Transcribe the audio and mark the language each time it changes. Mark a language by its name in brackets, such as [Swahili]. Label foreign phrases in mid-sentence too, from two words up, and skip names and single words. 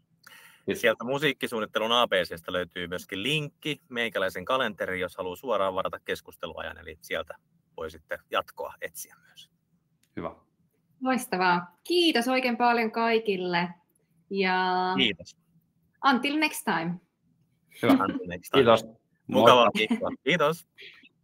[Finnish] Sieltä musiikkisuunnittelun ABC:stä löytyy myöskin linkki meikäläisen kalenteriin, jos haluaa suoraan varata keskusteluajan, eli sieltä voi sitten jatkoa etsiä myös. Hyvä. Loistavaa. Kiitos oikein paljon kaikille. Ja kiitos. [English] Until next time. [Finnish] Hyvä. [English] Until next time. [Finnish] Kiitos. Mukavaa viikkoa. Kiitos.